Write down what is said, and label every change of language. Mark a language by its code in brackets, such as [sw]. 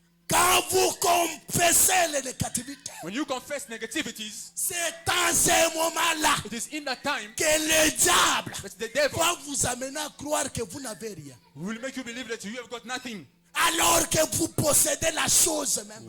[fr] Quand vous confessez les négativités, [en] When you confess negativities, [fr] c'est dans ce moment-là [en] it is in that time [fr] que le diable [en] that the devil [fr] va vous amener à croire que vous n'avez rien. [en] will make you believe that you have got nothing, [fr] Alors que vous possédez la chose même.